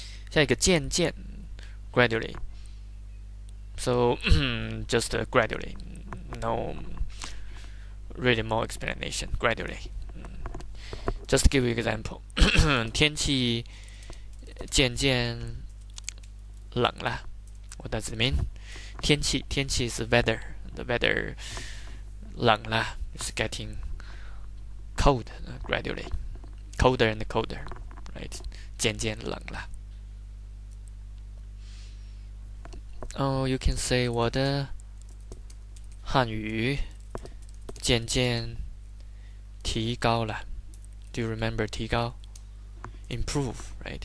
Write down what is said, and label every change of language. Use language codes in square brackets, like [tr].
[zh] 下一个渐渐 gradually. [en] So just gradually. No really more explanation. Gradually. Just give you example. [zh] 天气渐渐冷了。 [en] What does it mean? [zh] 天气是 weather. [en] The weather [zh] 冷了 [en] is getting cold gradually. Colder and colder. Right? [zh] 渐渐冷了。 [en] Oh, you can say [zh] 我的汉语渐渐提高了。 [en] Do you remember 提高 improve, right?